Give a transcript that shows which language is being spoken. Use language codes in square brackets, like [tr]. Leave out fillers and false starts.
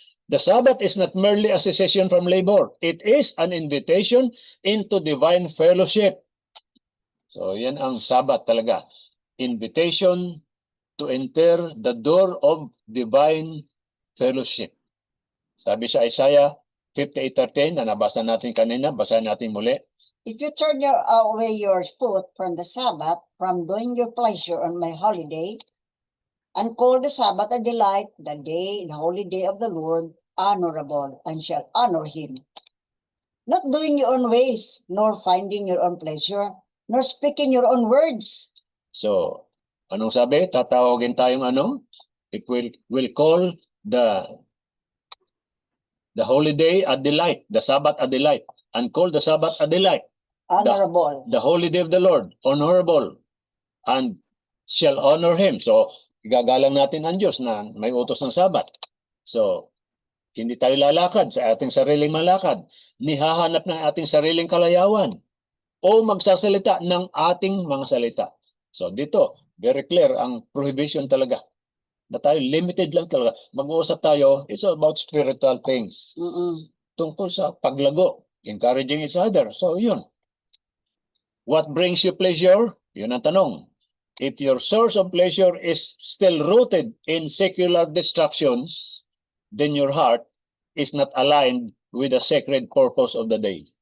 [en] The Sabbath is not merely a cessation from labor. It is an invitation into divine fellowship. [tl] So, yan ang Sabbath talaga. [en] Invitation to enter the door of divine fellowship. [tl] Sabi sa Isaiah 58:13 na nabasa natin kanina, basahin natin muli. [en] If you turn away your foot from the Sabbath, from doing your pleasure on my holiday, and call the Sabbath a delight, the holy day of the Lord, honorable, and shall honor him. Not doing your own ways, nor finding your own pleasure, nor speaking your own words. So, [tl] anong sabi? Tatawagin tayong ano? [en] It will call the holy day a delight, the Sabbath a delight, and call the Sabbath a delight. Honorable. The holy day of the Lord, honorable, and shall honor him. [tl] So, igagalang natin ang Diyos na may utos ng Sabat. So, hindi tayo lalakad sa ating sariling malakad, ni hahanap ng ating sariling kalayawan, o magsasalita ng ating mga salita. So, dito, [en] very clear [tl] ang prohibition talaga. Na tayo, limited lang talaga. Mag-uusap tayo, [en] it's all about spiritual things. [tl] Tungkol sa paglago, [en] encouraging each other. So, yun. What brings you pleasure? [tl] Yun ang tanong. [en] If your source of pleasure is still rooted in secular distractions, then your heart is not aligned with the sacred purpose of the day.